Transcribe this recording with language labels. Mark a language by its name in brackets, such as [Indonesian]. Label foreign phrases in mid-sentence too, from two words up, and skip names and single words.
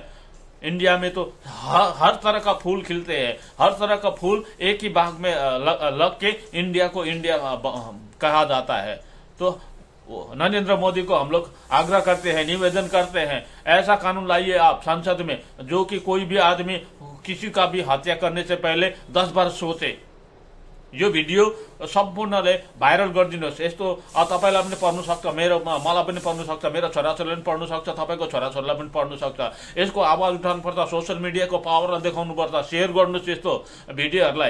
[Hindi] इंडिया में तो हर तरह का फूल खिलते हैं, हर तरह का फूल एक ही बाग में लग के इंडिया को इंडिया कहा जाता है। तो नरेंद्र मोदी को हम लोग आग्रह करते हैं, निवेदन करते हैं, ऐसा कानून लाइए आप संसद में जो कि कोई भी आदमी किसी का भी हत्या करने से पहले 10 बार सोचे। [Nepali] यो भिडियो सम्पूर्णले भाइरल गरिदिनुहोस्। यस्तो तपाईलाई पनि पढ्नु सक्छ, मलाई पनि पढ्नु सक्छ, मेरो छोराछोरीले पनि पढ्नु सक्छ, तपाईको छोराछोरीलाई पनि पढ्नु सक्छ। यसको आवाज उठाउनु पर्छ, [English] social mediako [Nepali] पावरलाई देखाउनु पर्छ, शेयर गर्नुहोस् यस्तो भिडियोहरूलाई।